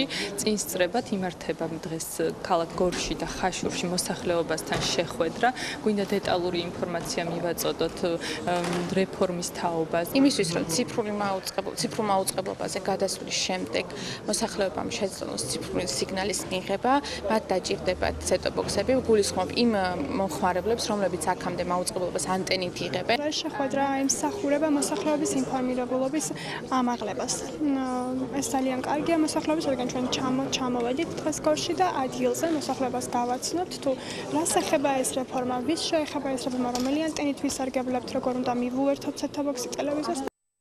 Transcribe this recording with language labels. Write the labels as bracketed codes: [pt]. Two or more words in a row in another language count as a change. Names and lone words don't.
[ka] წინ სწრებად იმართება დღეს ქალაქ გორში და ხაშურში მოსახლეობასთან შეხვედრა. გვინდა დეტალური ინფორმაცია მივაწოდოთ რეფორმის თაობაზე. იმისთვის რომ ციფრულ მაუწყებლობაზე გადასვლის შემდეგ მოსახლეობამ შეძლოს ციფრული სიგნალის მიღება, მათ დაჭირდებათ set-top-box-ები, გულისხმობ იმ მომხმარებლებს, რომლებიც აქამდე მაუწყებლობას ანტენით იღებენ. შეხვედრა ემსახურება მოსახლეობის ინფორმირებულობის ამაღლებას. ეს ძალიან კარგია მოსახლეობის, რადგან ჩვენ ჩამოვედით დღეს გორში და ადგილზე მოსახლეობას გავაცნობთ, თუ რას ეხება ეს რეფორმა, ვის შეეხება ეს რეფორმა, რომელი ანტენით ვისარგებლებთ, როგორ უნდა მივუერთოთ set-top-box-ი ტელევიზორს.